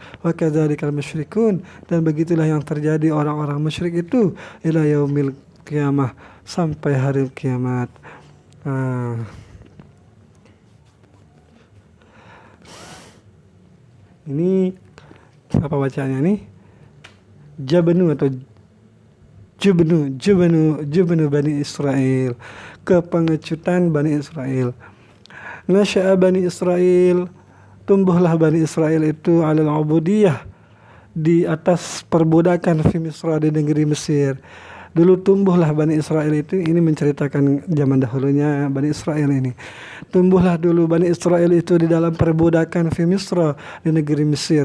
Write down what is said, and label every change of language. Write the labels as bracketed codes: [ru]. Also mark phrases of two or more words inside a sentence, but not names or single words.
[ar] وكذلك المشركون, [id] dan begitulah yang terjadi orang-orang musyrik itu [ar] إلى يوم القيامة, [id] sampai hari kiamat. Ini apa bacanya nih? Jabnu atau Jubnu Bani Israel, kepengecutan Bani Israel. [ar] نشأ بني إسرائيل, [id] tumbuhlah Bani Israel itu [ar] على العبودية, [id] di atas perbudakan [ar] في مصر, [id] di negeri Mesir. Dulu tumbuhlah Bani Israel itu, ini menceritakan zaman dahulunya Bani Israel ini. Tumbuhlah dulu Bani Israel itu di dalam perbudakan [ar] في مصر, [id] di negeri Mesir.